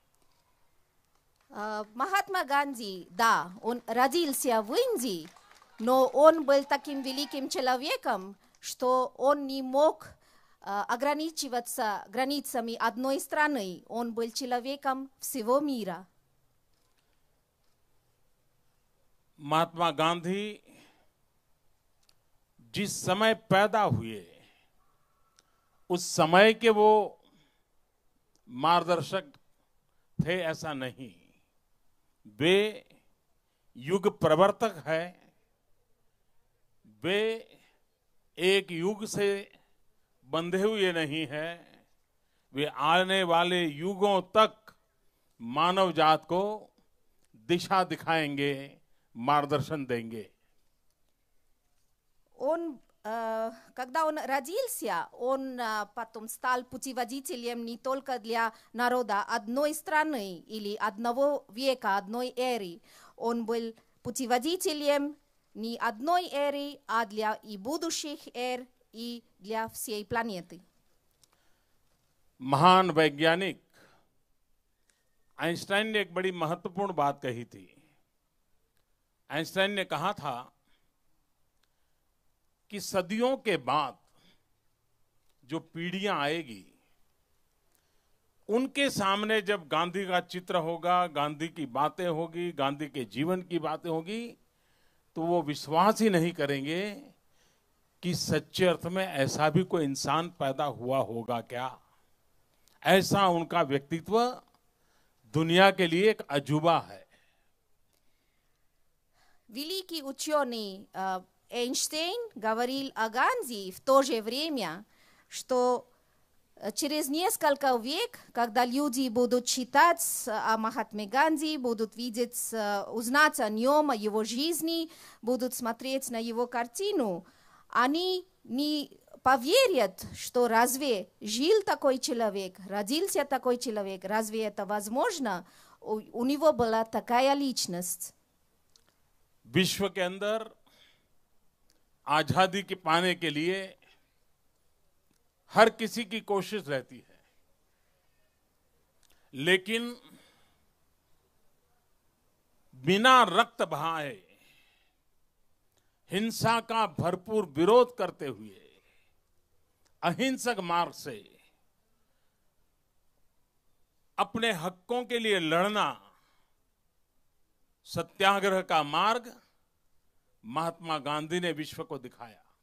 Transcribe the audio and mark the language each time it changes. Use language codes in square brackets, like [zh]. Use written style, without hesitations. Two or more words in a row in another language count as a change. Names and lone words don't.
[ru] Махатма Ганди, да, он родился в Индии, но он был таким великим человеком, что он не мог ограничиваться границами одной страны. Он был человеком всего мира. [hi] महात्मा गांधी जिस समय पैदा हुए, उस समय के वो मार्गदर्शक थे ऐसा नहीं। वे युग प्रवर्तक है। वे एक युग से बंधे हुए नहीं है। वे आने वाले युगों तक मानव जात को दिशा दिखाएंगे, मार्गदर्शन देंगे। [ru] Когда он родился, он потом стал путеводителем не только для народа одной страны или одного века, одной эры. Он был путеводителем не одной эры, а для и будущих эр, и для всей планеты. [hi] महान वैज्ञानिक आइंस्टाइन ने एक बड़ी महत्वपूर्ण बात कही थी। आइंस्टाइन ने कहा था कि सदियों के बाद जो पीढ़ियां आएगी, उनके सामने जब गांधी का चित्र होगा, गांधी की बातें होगी, गांधी के जीवन की बातें होगी, तो वो विश्वास ही नहीं करेंगे कि सच्चे अर्थ में ऐसा भी कोई इंसान पैदा हुआ होगा क्या। ऐसा उनका व्यक्तित्व दुनिया के लिए एक अजूबा है। [ru] Великий ученый Эйнштейн говорил о Ганди в то же время, что через несколько век, когда люди будут читать о Махатме Ганди, будут видеть, узнать о нем, о его жизни, будут смотреть на его картину, они не поверят, что разве жил такой человек, родился такой человек, разве это возможно? У него была такая личность. [hi] विश्व के अंदर आजादी के पाने के लिए हर किसी की कोशिश रहती है, लेकिन बिना रक्त बहाए हिंसा का भरपूर विरोध करते हुए अहिंसक मार्ग से अपने हकों के लिए लड़ना, सत्याग्रह का मार्ग महात्मा गांधी ने विश्व को दिखाया।